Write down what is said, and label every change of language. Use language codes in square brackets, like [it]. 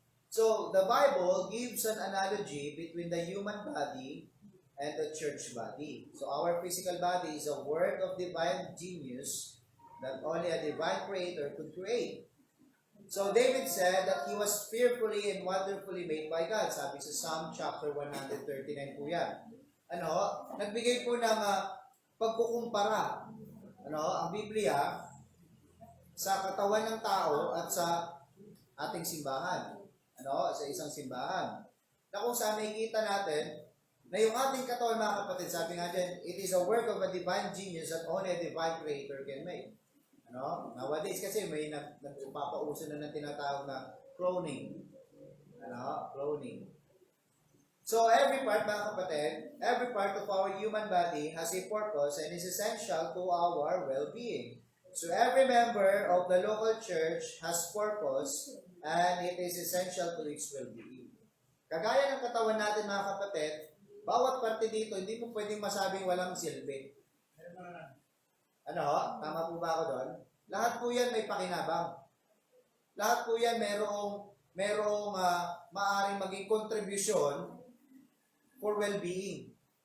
[en] So, the Bible gives an analogy between the human body and the church body. So, our physical body is a work of divine genius that only a divine creator could create. So, David said that he was fearfully and wonderfully made by God. [tl] Sabi sa Psalm chapter 139 po yan. Nagbigay po ng pagkukumpara. Ang Biblia sa katawan ng tao at sa ating simbahan. Sa isang simbahan. Na kung saan nakikita natin na yung ating katawan mga kapatid, sabi nga dyan, [en] it is a work of a divine genius that only a divine creator can make. [tl] Nowadays kasi may nagpapauso na ng tinatawag na cloning. Cloning. [en] So every part mga kapatid, every part of our human body has a purpose and is essential to our well-being. So every member of the local church has purpose and it is essential to its well-being. [tl] Kagaya ng katawan natin mga kapatid, bawat parte dito, hindi mo pwedeng masabing walang silbi. Tama po ba ako doon? Lahat po yan may pakinabang. Lahat po yan merong maaring maging contribution for well-being.